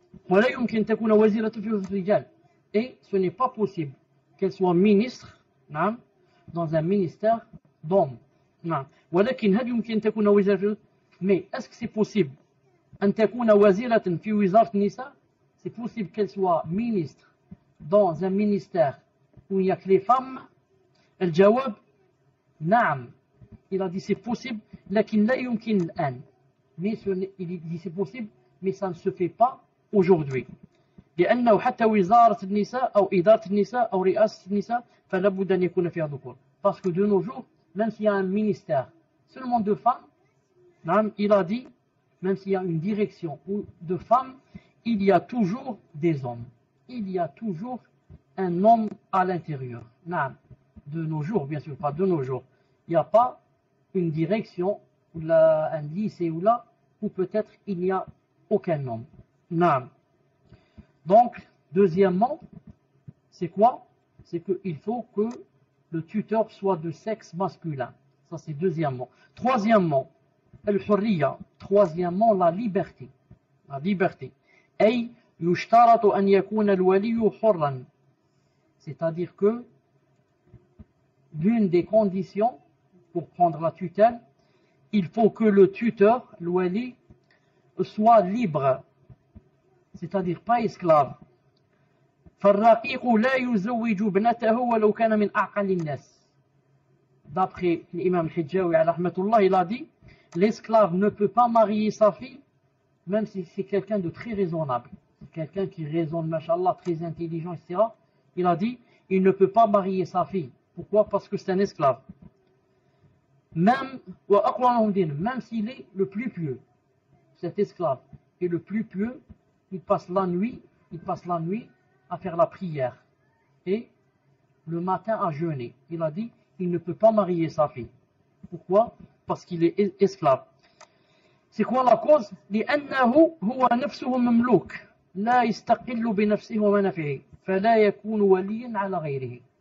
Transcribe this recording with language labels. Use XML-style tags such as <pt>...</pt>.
<ar>ولا يمكن تكون وزيرة في الرجال.</ar> <fr>Et ce n'est pas possible qu'elle soit ministre dans un ministère d'hommes.</fr> <ar>ولكن هل يمكن تكون وزيرة؟</ar> <fr>Mais est-ce que c'est possible</fr> <ar>أن تكون وزيرة في وزارة النساء?</ar> <fr>C'est possible qu'elle soit ministre dans un ministère où il n'y a que les femmes?</fr> <ar>الجواب نعم.</ar> <fr>Il a dit c'est possible,</fr> <ar>لكن لا يمكن الآن.</ar> <fr>Mais il dit c'est possible, mais ça ne se fait pas aujourd'hui.</fr> <ar>لأنه حتى وزارة النساء أو إدارة النساء أو رئاسة النساء فلا بد أن يكون فيها ذكور.</ar> <fr>Parce que de nos jours, même s'il y a un ministère seulement de femmes, il a dit, même s'il y a une direction de femmes, il y a toujours des hommes. Il y a toujours un homme à l'intérieur. De nos jours, bien sûr, pas de nos jours. Il n'y a pas une direction, ou un lycée ou là, où peut-être il n'y a aucun homme. Donc, deuxièmement, c'est quoi? C'est qu'il faut que le tuteur soit de sexe masculin. Ça, c'est deuxièmement. Troisièmement, al-hurriya. Troisièmement, la liberté. La liberté. أي</fr> <ar>يشترط أن يكون الولي حرا.</ar> <fr>C'est-à-dire que l'une des conditions pour prendre la tutelle, il faut que le tuteur, le wali, soit libre, c'est-à-dire pas esclave.</fr> <ar>فالرقيق لا يزوج ابنته ولو كان من أعقل الناس.</ar> <fr>D'après l'imam Hidjawi, il a dit, l'esclave ne peut pas marier sa fille, même si c'est quelqu'un de très raisonnable. Quelqu'un qui raisonne, machallah, très intelligent, etc. Il a dit, il ne peut pas marier sa fille. Pourquoi? Parce que c'est un esclave. Même s'il est le plus pieux, cet esclave est le plus pieux, il passe la nuit à faire la prière et le matin à jeûner. Il a dit, il ne peut pas marier sa fille. Pourquoi? Parce qu'il est esclave. C'est quoi la cause?</fr> <ar>لأنه هو نفسه مملوك لا يستقل بنفسه ومنافعه فلا يكون وليا على غيره.</ar>